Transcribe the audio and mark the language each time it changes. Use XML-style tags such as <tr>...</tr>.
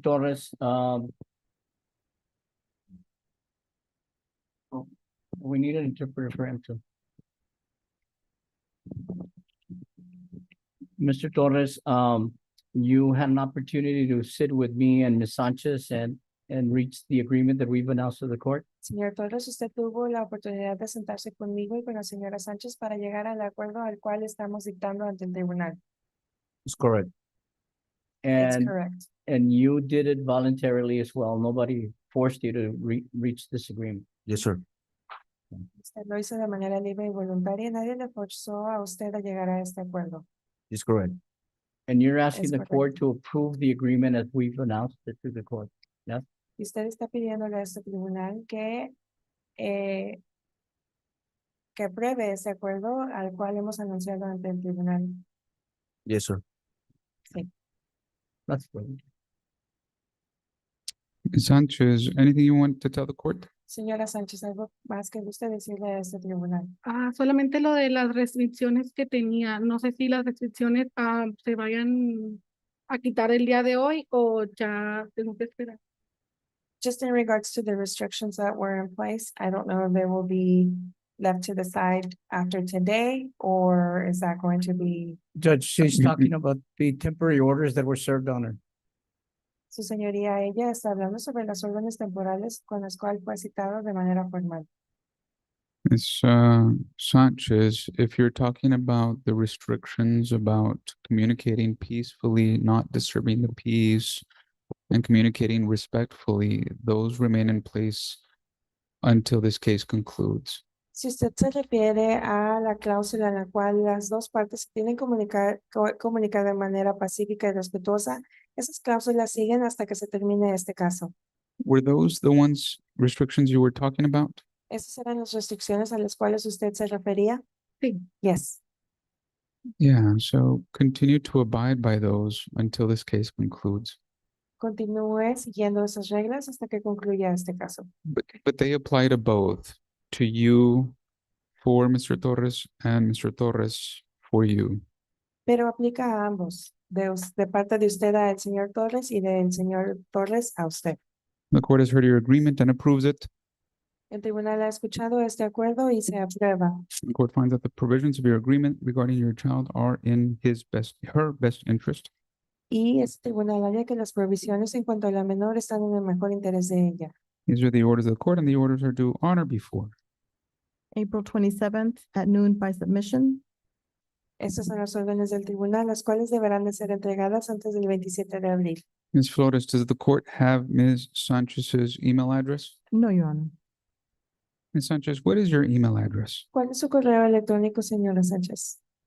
<en>Torres, we need an interpreter for him too. Mr. Torres, you had an opportunity to sit with me and Ms. Sanchez and reach the agreement that we've announced to the court.</en> <es>Señor Torres, usted tuvo la oportunidad de sentarse conmigo y con la señora Sánchez para llegar al acuerdo al cual estamos dictando ante el tribunal.</es> <en>It's correct. It's And correct. and you did it voluntarily as well. Nobody forced you to reach this agreement. Yes, sir.</en> <es>Usted lo hizo de manera libre y voluntaria. Nadie le forzó a usted a llegar a este acuerdo.</es> <en>It's correct. And you're asking</en> <es>Es</es> <en>the</en> <es>correcto.</es> <en>court to approve the agreement as we've announced it to the court.</en> <es>Y usted está pidiéndole a este tribunal que apruebe ese acuerdo al cual hemos anunciado ante el tribunal.</es> <en>Yes, sir. That's good. Ms. Sanchez, anything you want to tell the court?</en> <es>Señora Sánchez, ¿algo más que guste decirle a este tribunal? Solamente lo de las restricciones que tenía. No sé si las restricciones se vayan a quitar el día de hoy o ya tengo que esperar.</es> <en>Just in regards to the restrictions that were in place, I don't know if they will be left to the side after today, or is that going to be? Judge, she's talking about the temporary orders that were served on her.</en> <es>Su señoría, ella está hablando sobre las órdenes temporales con las cuales fue citado de manera formal.</es> <en>Ms. Sanchez, if you're talking about the restrictions about communicating peacefully, not disturbing the peace, and communicating respectfully, those remain in place until this case concludes.</en> <es>Si usted se refiere a la cláusula en la cual las dos partes tienen que comunicar de manera pacífica y respetuosa, esas cláusulas siguen hasta que se termine este caso.</es> <en>Were those the restrictions you were talking about?</en> <es>¿Esas eran las restricciones a las cuales usted se refería? Sí.</es> <en>Yes. Yeah, so continue to abide by those until this case concludes.</en> <es>Continúe siguiendo esas reglas hasta que concluya este caso.</es> <en>But they apply to both, to you for Mr. Torres and Mr. Torres for you.</en> <es>Pero aplica a ambos, de parte de usted al señor Torres y del señor Torres a usted.</es> <en>The court has heard your agreement and approves it.</en> <es>El tribunal ha escuchado este acuerdo y se aprueba.</es> <en>The court finds that the provisions of your agreement regarding your child are in her best interest.</en> <es>Y este tribunal halla que las provisiones en cuanto a la menor están en el mejor interés de ella.</es> <en>These are the orders of the court, and the orders are due honor before. April 27th at noon by submission.</en> <es>Estas son las órdenes del tribunal, las cuales deberán de ser entregadas antes del 27 de abril.</es> <en>Ms. Flores, does the court have Ms. Sanchez's email address? No, Your Honor. Ms. Sanchez, what is your email address?</en> <es>¿Cuál es su correo electrónico, señora Sánchez?</es>